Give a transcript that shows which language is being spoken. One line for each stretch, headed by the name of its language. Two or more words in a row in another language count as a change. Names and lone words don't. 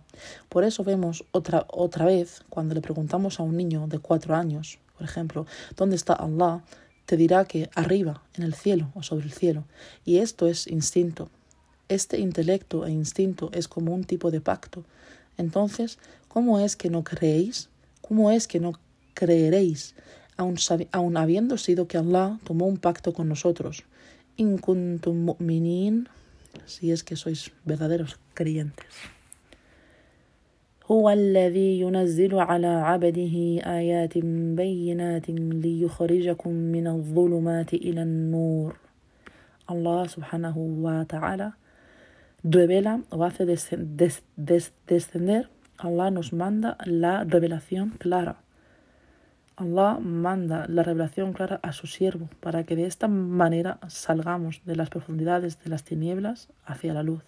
Spanish: Por eso vemos otra vez, cuando le preguntamos a un niño de 4 años, por ejemplo, ¿dónde está Allah?, te dirá que arriba, en el cielo o sobre el cielo. Y esto es instinto. Este intelecto e instinto es como un tipo de pacto. Entonces, ¿cómo es que no creéis? ¿Cómo es que no creeréis, aun habiendo sido que Allah tomó un pacto con nosotros?
Arabic: إن كنتم مؤمنين,
Spanish: si es que sois verdaderos creyentes.
Arabic: هو الذي ينزل على عبده آيات بينات ليخرجكم من الظلمات إلى النور.
Spanish: Allah
Arabic: سبحانه وتعالى
Spanish: revela o hace descender. Allah nos manda la revelación clara. Allah manda la revelación clara a su siervo para que de esta manera salgamos de las profundidades de las tinieblas hacia la luz.